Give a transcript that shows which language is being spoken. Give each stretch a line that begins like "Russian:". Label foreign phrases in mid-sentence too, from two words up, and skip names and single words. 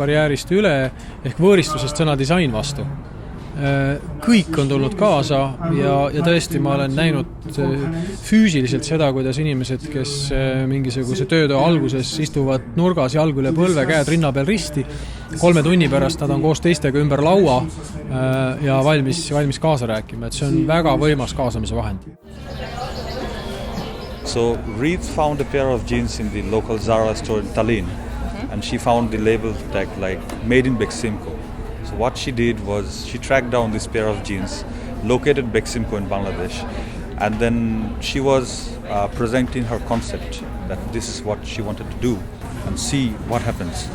Estonian: barjäärist üle ehk võõristusest sõna disain vastu, kõik on tulnud kaasa ja tõesti ma olen näinud füüsiliselt seda, kuidas inimesed, kes mingisuguse töötöö alguses istuvad nurgas jalgu üle põlve, käed rinna peal risti, 3 tunni pärast nad on koos teistega ümber laua ja valmis kaasa rääkima, et see on väga võimas kaasamise vahend.
English: So Reed found a pair of jeans in the local Zara store in Tallinn, and she found the label tag like made in Beksimco. So what she did was she tracked down this pair of jeans, located Beksimco in Bangladesh, and then she was presenting her concept that this is what she wanted to do and see what happens.